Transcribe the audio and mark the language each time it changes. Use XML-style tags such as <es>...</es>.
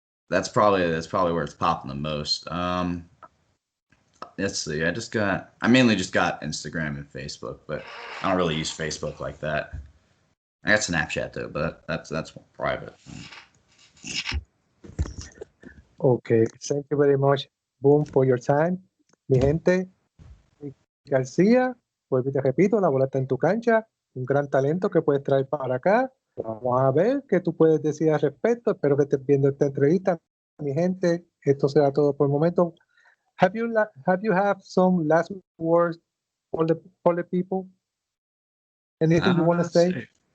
<en>That's probably where it's popping the most. Let's see. I mainly just got Instagram and Facebook, but I don't really use Facebook like that. I got Snapchat though, but that's more private. Okay, thank you very much, Boom, for your time.</en> <es>Mi gente, García, vuelvo y te repito, la bola está en tu cancha, un gran talento que puedes traer para acá. Vamos a ver qué tú puedes decir al respecto. Espero que estés viendo esta entrevista. Mi gente, esto será todo por el momento.</es> <en>Have you have some last words for the people? Anything you want to say?</en>